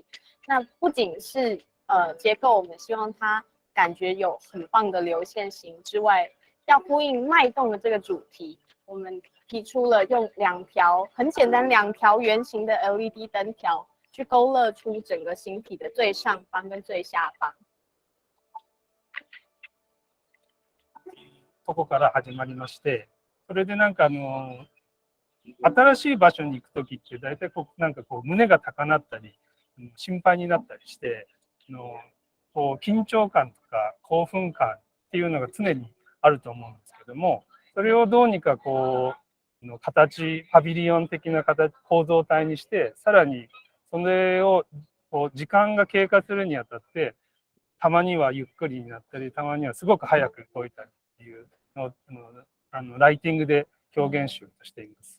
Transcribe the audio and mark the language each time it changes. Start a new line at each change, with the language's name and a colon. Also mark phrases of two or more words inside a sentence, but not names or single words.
Chinese: 那不仅是结构，我们希望它感觉有很棒的流线型之外，要呼应脉动的这个主题，我们提出了用很简单两条圆形的 LED 灯条去勾勒出整个形体的最上方跟最下方。
Japanese: ここから始まりまして、それでなんか新しい場所に行くときって大体なんか胸が高鳴ったり心配になったりして緊張感とか興奮感っていうのが常にあると思うんですけども、それをどうにかパビリオン的な構造体にして、さらにそれを時間が経過するにあたって、たまにはゆっくりになったり、たまにはすごく早く動いたりっていうのをライティングで表現しようとしています。